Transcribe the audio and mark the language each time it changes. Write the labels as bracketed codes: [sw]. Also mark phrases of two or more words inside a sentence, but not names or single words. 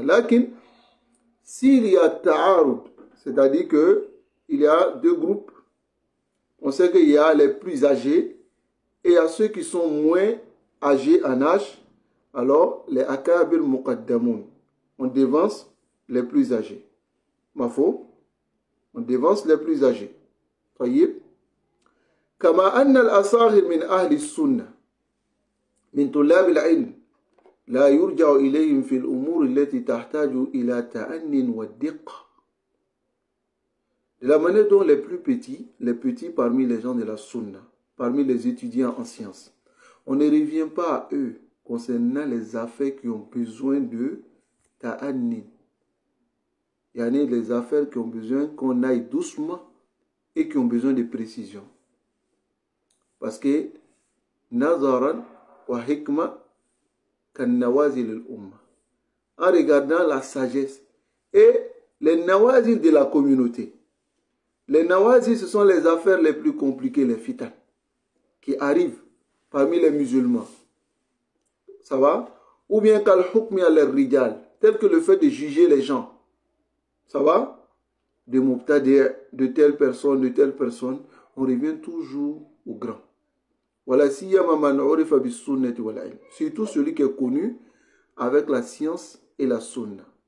[fr] Lakin, s'il y a ta'arud, c'est-à-dire qu'il y a deux groupes, on sait qu'il y a les plus âgés et il y a ceux qui sont moins âgés en âge, alors les [ar] أكابر مقدمون, [fr] on dévance les plus âgés. Mafo, on dévance les plus âgés. [ar] طيب كما أن الأصاغر من أهل السنة من طلاب العلم لا يرجع إليهم في الأمور التي تحتاج إلى تأنٍ والدقة. [fr] De la manière dont les petits parmi les gens de la sunna, parmi les étudiants en sciences, on ne revient pas à eux concernant les affaires qui ont besoin de ta'annin. Il y a les affaires qui ont besoin qu'on aille doucement et qui ont besoin de précision. Parce que [ar] نظرا وحكمة كان نوازل الأمة. [fr] En regardant la sagesse et les nawazil de la communauté. Les nawazil, ce sont les affaires les plus compliquées, les fitan, qui arrivent parmi les musulmans. Ça va? Ou bien [ar] كالحكم الرجال, [fr] tel que le fait de juger les gens. Ça va? De mubtadi', de telle personne, on revient toujours au grand. Voilà, surtout celui qui est connu avec la science et la sunna.